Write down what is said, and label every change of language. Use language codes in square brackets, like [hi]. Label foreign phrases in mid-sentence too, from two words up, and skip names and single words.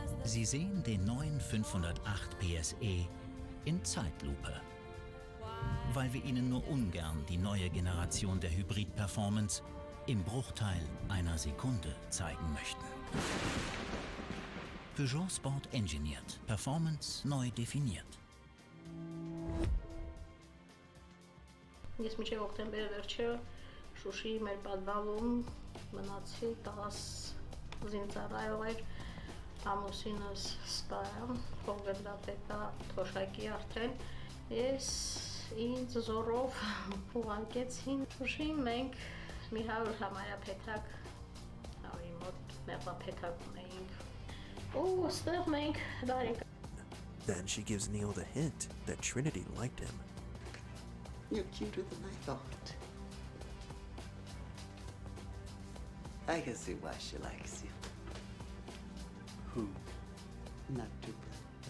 [de] Sie sehen den neuen 508 PSE in Zeitlupe, weil wir Ihnen nur ungern die neue Generation der Hybrid-Performance im Bruchteil einer Sekunde zeigen möchten. Peugeot Sport engineert, Performance neu definiert. [hy] Ես մինչև օկտեմբեր վերջը Շուշիի մեր պատվալում մնացի 10 զինծառայող էր, ամուսինս սպայ, հողգնդապետա թոշակի արդեն, ես ինձ զորով ուղարկեցին Շուշիին, մենք մի 100 համարյա փեթակ ավելի մոտ մեղվա փեթակ ունեինք, ու ստեղ մենք բարեկամ. [en] Then she gives Neo the hint that Trinity liked him. You're cuter than I thought. I can see why she likes you. Who? Not too bright.